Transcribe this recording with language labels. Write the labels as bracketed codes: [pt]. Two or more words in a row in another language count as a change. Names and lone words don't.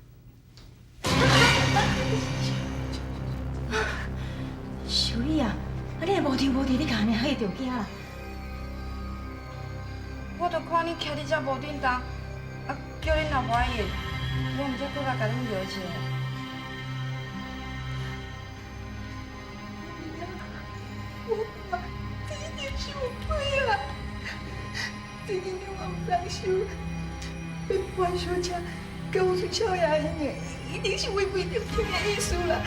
[nan] 秀丽啊，你若无张无地，你甲安尼吓着惊啦？我都看你徛伫遮无振动，啊，叫你若无爱应，我毋则搁来甲恁摇一下。我爸这一定受亏啦，这一定我唔通受。阮小姐甲我孙少爷姻缘，一定是违背着天的意思啦。